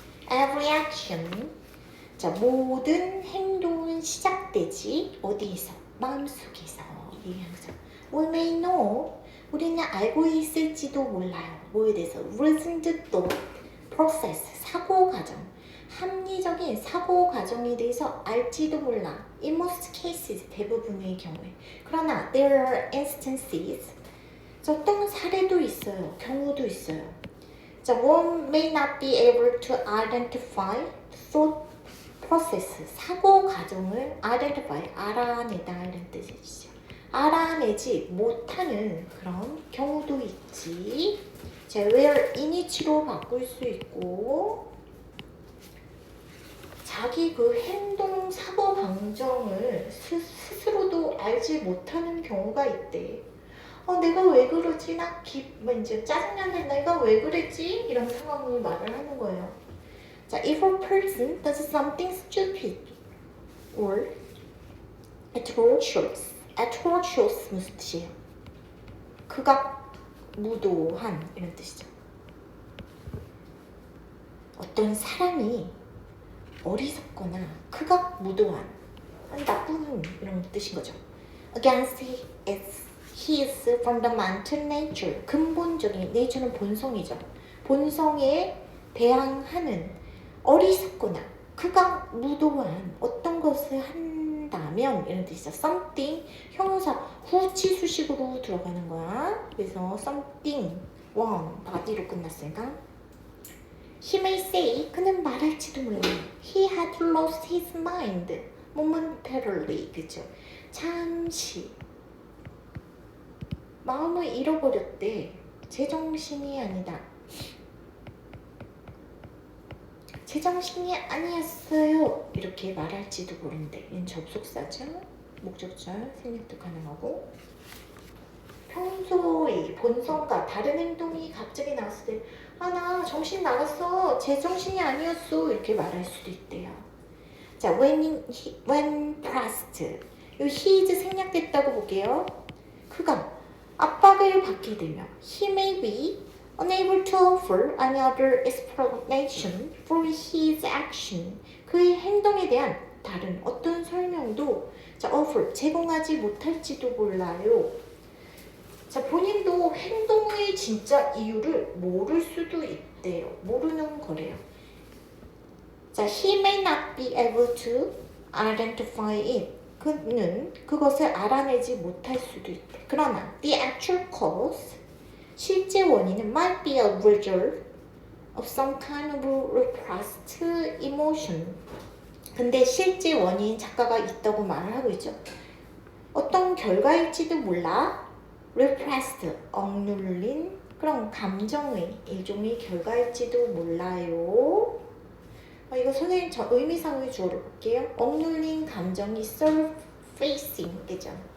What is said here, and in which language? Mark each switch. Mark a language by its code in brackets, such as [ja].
[en] Every action. [ko] 자, 모든 행동은 시작되지 어디에서? 마음속에서. 얘기하죠. [en] We may know. [ko] 우리는 알고 있을지도 몰라요. 뭐에 대해서? [en] reasoned thought process. [ko] 사고 과정. 합리적인 사고 과정에 대해서 알지도 몰라. [en] In most cases. [ko] 대부분의 경우에. 그러나 [en] there are instances. [ko] 어떤 사례도 있어요. 경우도 있어요. [en] 자, one may not be able to identify thought process, [ko] 사고 과정을 identify, 알아내다 이런 뜻이죠. 알아내지 못하는 그런 경우도 있지. 자, where in이치로 바꿀 수 있고 자기 그 행동, 사고 방정을 스스로도 알지 못하는 경우가 있대. 내가 왜 그러지? 나 이제 짜증나는데 내가 왜 그랬지? 이런 상황을 말을 하는 거예요. [en] 자, if a person does something stupid or atrocious [ko] 무슨 뜻이에요? 극악무도한 이런 뜻이죠. 어떤 사람이 어리석거나 극악무도한 나쁜 이런 뜻인 거죠. [en] Against his fundamental nature. [ko] 근본적인 nature는 본성이죠. 본성에 대항하는 어리석거나 극악무도한 어떤 것을 한다면 이런 뜻이죠. something 형용사 후치 수식으로 들어가는 거야. 그래서 something one body로 끝났으니까 [en] he may say [ko] 그는 말할지도 몰라. [en] he had lost his mind momentarily. [ko] 그죠? 잠시 마음을 잃어버렸대. 제정신이 아니다. 제정신이 아니었어요. 이렇게 말할지도 모른대. 얘는 접속사죠. 목적절 생략도 가능하고. 평소의 본성과 다른 행동이 갑자기 나왔을 때 나 정신 나갔어. 제정신이 아니었어. 이렇게 말할 수도 있대요. [en] 자, when pressed. [ko] 이 he's 생략됐다고 볼게요. 그가 압박을 받게 되면 [en] he may be unable to offer any other explanation for his action. [ko] 그의 행동에 대한 다른 어떤 설명도 offer, 제공하지 못할지도 몰라요. 자, 본인도 행동의 진짜 이유를 모를 수도 있대요. 모르는 거래요. [en] 자, he may not be able to identify it. [ko] 그는 그것을 알아내지 못할 수도 있대. 그러나 [en] the actual cause, [ko] 실제 원인은 [en] might be a result of some kind of repressed emotion. [ko] 근데 실제 원인 작가가 있다고 말을 하고 있죠. 어떤 결과일지도 몰라. repressed, 억눌린 그런 감정의 일종의 결과일지도 몰라요. 이거 선생님 저 의미상의 주어로 볼게요. 억눌린 감정이 surfacing 이죠.